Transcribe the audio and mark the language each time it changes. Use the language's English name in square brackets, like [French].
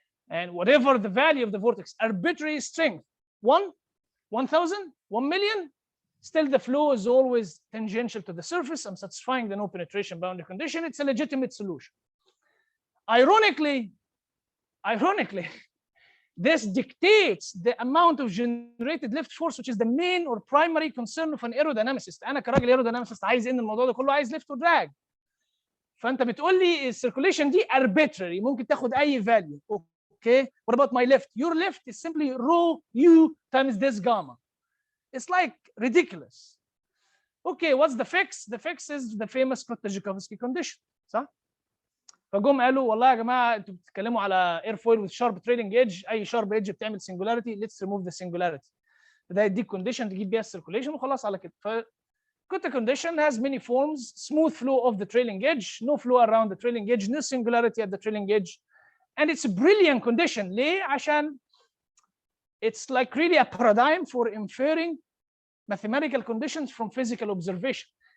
[English] And whatever the value of the vortex, arbitrary strength, 1, 1,000, 1 million, still the flow is always tangential to the surface. I'm satisfying the no penetration boundary condition. It's a legitimate solution. Ironically, this dictates the amount of generated lift force, which is the main or primary concern of an aerodynamicist. [Arabic] أنا كراجل aerodynamicist عايز إن الموضوع ده كله عايز [English] lift or drag. [Arabic] فأنت بتقول لي الcirculation دي arbitrary، ممكن تاخد أي value. [English] Okay, what about my lift? Your lift is simply rho u times this gamma. It's like ridiculous. Okay, what's the fix? The fix is the famous Kotta-Joukowski condition. [Arabic] صح؟ فجم قالوا والله يا جماعه انتوا بتتكلموا على [English] airfoil with sharp trailing edge، اي sharp edge [Arabic] بتعمل [English] singularity، let's remove the singularity. [Arabic] ده يديك condition تجيب بيها السيركوليشن وخلاص على كده. [English] ف Kotta condition has many forms: smooth flow of the trailing edge, no flow around the trailing edge, no singularity at the trailing edge. And it's a brilliant condition. [Arabic] ليه؟ عشان [English] it's like really a paradigm for inferring mathematical conditions from physical observation.